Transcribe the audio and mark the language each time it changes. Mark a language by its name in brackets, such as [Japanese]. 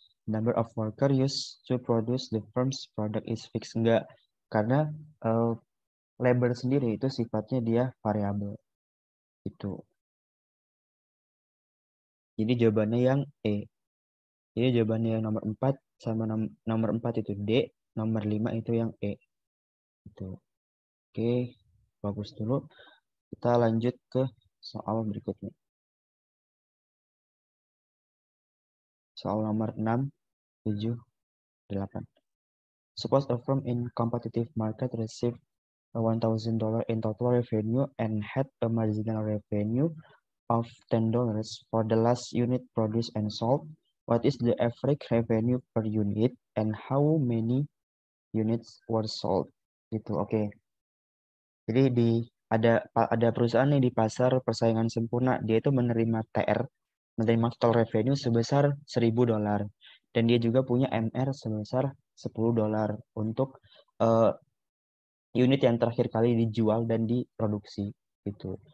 [English] Number of worker used to produce the firm's product is fixed. [Indonesian] Enggak, karena labor sendiri itu sifatnya dia variabel itu. Jadi jawabannya yang E. Jadi jawabannya yang nomor 4 sama nomor 4 itu D, nomor 5 itu yang E. Itu. Oke, bagus dulu. Kita lanjut ke soal berikutnya. Soal nomor 6, 7, 8. [English] Suppose a firm in competitive market receive $1,000 in total revenue and had a marginal revenue of $10 for the last unit produced and sold. What is the average revenue per unit and how many units were sold? [Indonesian] Gitu, oke. Jadi ada perusahaan nih di pasar persaingan sempurna, dia itu menerima TR, menerima total revenue sebesar $1.000 dan dia juga punya MR sebesar $10 untuk uh, unit yang terakhir kali dijual dan diproduksi gitu.